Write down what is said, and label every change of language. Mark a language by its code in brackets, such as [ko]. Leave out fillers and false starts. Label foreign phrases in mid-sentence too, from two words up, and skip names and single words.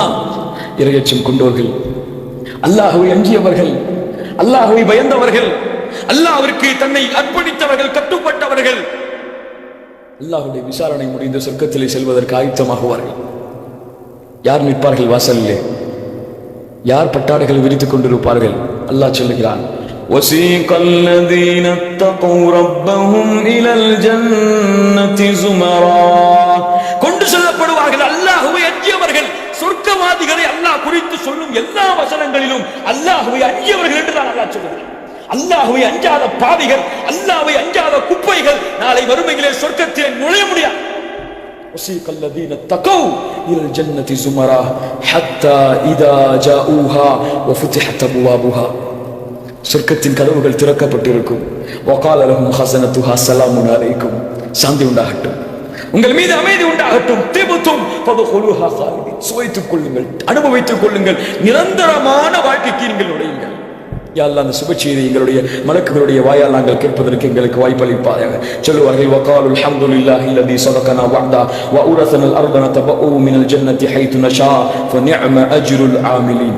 [ta] இறையச்சம் கொண்டவர்கள், அல்லாஹ்வை அஞ்சியவர்கள், அல்லாஹ்வை பயந்தவர்கள், அல்லாஹ்விற்கு தன்னை அர்ப்பணித்தவர்கள், கட்டுப்பட்டவர்கள், அல்லாஹ்வுடைய விசாரணை முடிந்த சொர்க்கத்திலே செல்வதற்கு ஆயத்தமாகுவார்கள். யார் நிற்பார்கள் வாசலிலே? யார் பட்டாடைகள் விரித்துக் கொண்டிருப்பார்கள்? அல்லாஹ் சொல்லுகிறான், [ar] وَسِيقَ الَّذِينَ اتَّقَوْا رَبَّهُمْ إِلَى الْجَنَّةِ زُمَرًا. [ta] கொண்டு செல்லப்படுவார்கள் அல்லாஹ்வை அஞ்சியவர்கள். சொர்க்கவாதிகளை அல்லாஹ் குறித்து சொல்லும் எல்லா வசனங்களிலும் அல்லாஹ்வை அஞ்சியவர்கள் என்று தான் அல்லாஹ் சொல்கிறார். அல்லாஹ்வை அஞ்சாத பாவிகள், அல்லாஹ்வை அஞ்சாத குப்பைகள் நாளை வறுமையிலே சொர்க்கத்திலே நுழைய முடியாது. [ar] وَسِيقَ الَّذِينَ اتَّقَوْا إِلَى الْجَنَّةِ زُمَرًا حَتَّى إِذَا جَاءُوهَا وَفُتِحَتْ أَبْوَابُهَا. [ta] சொர்க்கத்தின் கதவுகள் திறக்கப்பட்டிருக்கும். [ar] وَقَالَ لَهُمْ خَزَنَتُهَا سَلَامٌ عَلَيْكُمْ. [ta] சாந்தி உண்டாகட்டும், உங்கள் மீது அமைதி உண்டாகட்டும். [ar] طبتم فادخلوها خالدين. [ta] சுவைத்துக் கொள்ளுங்கள், அனுபவித்துக் கொள்ளுங்கள், நிரந்தரமான வாழ்க்கைக்கு நீங்கள் நுழையுங்கள். [ar] يا الله, [ta] அந்த சுப செய்தி எங்களுடைய மலக்குகளுடைய வாயால் நாங்கள் கேட்பதற்கு எங்களுக்கு வாய்ப்பளிப்பாயாக. [ar] சொல்லுவார்கள், وقالوا الحمد لله الذي صدقنا وعده وأورثنا الأرض نتبوأ من الجنة حيث نشاء فنعم أجر العاملين.